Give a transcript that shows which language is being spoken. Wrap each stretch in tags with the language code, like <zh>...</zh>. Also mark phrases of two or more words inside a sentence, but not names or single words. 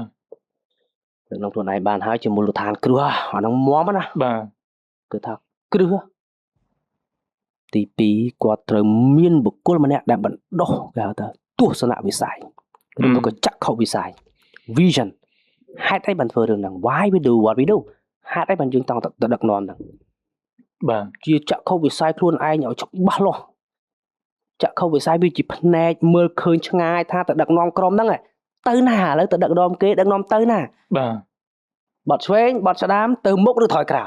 <km>ដឹកនាំខ្លួនឯងបានហើយជាមូលដ្ឋានគ្រឹះអាហ្នឹងមាំណា បាទ គឺថាគ្រឹះទី2គាត់ត្រូវមានបុគ្គលម្នាក់ដែលបណ្ដុះគេហៅថាទស្សនវិស័យឬក៏ចក្ខុវិស័យ vision ហេតុអីបានធ្វើរឿងហ្នឹង</km> <en>why we do what we do</en> <km>ហេតុអីបានយើងចង់ទៅដឹកនាំហ្នឹង បាទ ជាចក្ខុវិស័យខ្លួនឯងឲ្យច្បាស់លាស់ចក្ខុវិស័យវាជាផ្នែកមើលឃើញឆ្ងាយថាទៅដឹកនាំក្រុមហ្នឹងទៅណាឥឡូវទៅដឹកនាំគេដឹកនាំទៅណា បាទ បត់ឆ្វេងបត់ស្ដាមទៅមុខឬថយក្រោយ</km>